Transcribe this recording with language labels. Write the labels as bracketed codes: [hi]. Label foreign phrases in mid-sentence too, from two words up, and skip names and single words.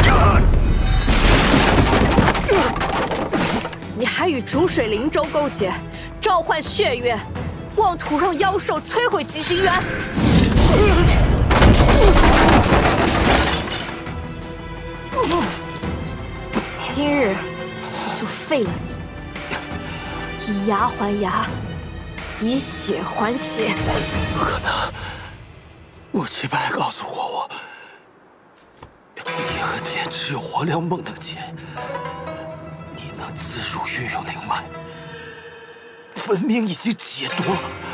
[zh] 你還與逐水靈州勾結，召喚血月，妄圖讓妖獸摧毀極星淵。今日就廢了你，以牙還牙，以血還血。不可能！穆七白告訴我，离恨天只有黄粱夢能解，你能自如運用靈脈，分明已經解毒了。